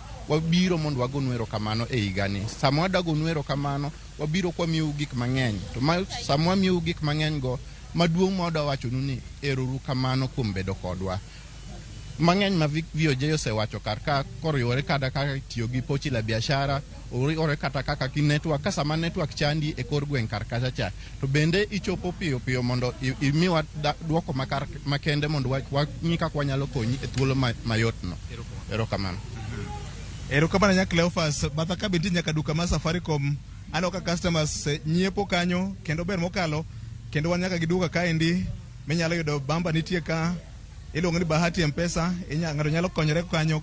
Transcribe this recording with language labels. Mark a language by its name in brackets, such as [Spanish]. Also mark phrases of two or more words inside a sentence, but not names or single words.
[Luo (Kenya and Tanzania)] Wabiro mondo wagonu erokamano e higani. Sama wadagonu erokamano wabiro kwamiu gik mang'eny. To sama wamiu gik mang'eny go maduong' ma wadawachonu ni erokamano kuom bedo kodwa. Mang'eny ma VOJ osewacho kar ka koriwore kada kaka tiyo gi pochi la biashara, oriwore kata kaka ki network ka sama network chandi e kor gweng' kar kacha cha. To bende ichopo piyo mondo imiwa duoko makende mondo wang'i kaka wanyalo konyi e thuolo mayot no. Erokamano. Erokamano nya Cleophas, batha ka binti nyaka duka ma Safaricom ano ka customers nyiepo kanyo kendo ber mokalo kendo wan nyaka gi duka kaendi minyalo yudo bamba nitie ka iluongo ni Bahati M-Pesa ng'ato nyalo konyore kanyo.